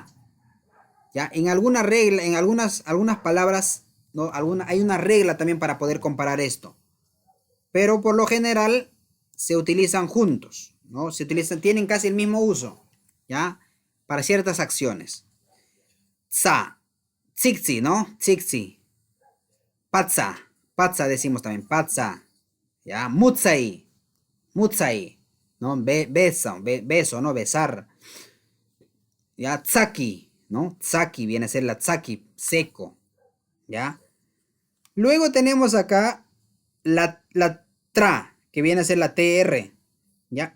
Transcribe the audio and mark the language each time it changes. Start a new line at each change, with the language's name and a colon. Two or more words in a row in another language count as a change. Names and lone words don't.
Spanish: Ya, en alguna regla, en algunas palabras, ¿no? Hay una regla también para poder comparar esto. Pero por lo general se utilizan juntos, ¿no? Tienen casi el mismo uso, ¿ya? Para ciertas acciones. Tsa,
Quechua: tsiksi, ¿no? Tsiksi.
Spanish: Patsa, patsa decimos también, patsa. ¿Ya? Mutsai, ¿no? Beso, ¿no? Besar. ¿Ya? Tsaki, ¿no? Tsaki viene a ser la tsaki, seco, ¿ya? Luego tenemos acá la tra, que viene a ser la tr, ¿ya?